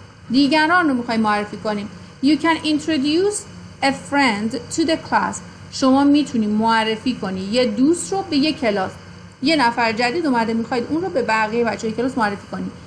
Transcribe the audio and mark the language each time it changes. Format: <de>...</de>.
<fa>دیگران رو میخوایم معرفی کنیم.</fa> <en>You can introduce a friend to the class.</en> <fa>شما میتونی معرفی کنی یه دوست رو به یه کلاس. یه نفر جدید اومده، میخواید اون رو به بقیه بچه‌های کلاس معرفی کنی.</fa>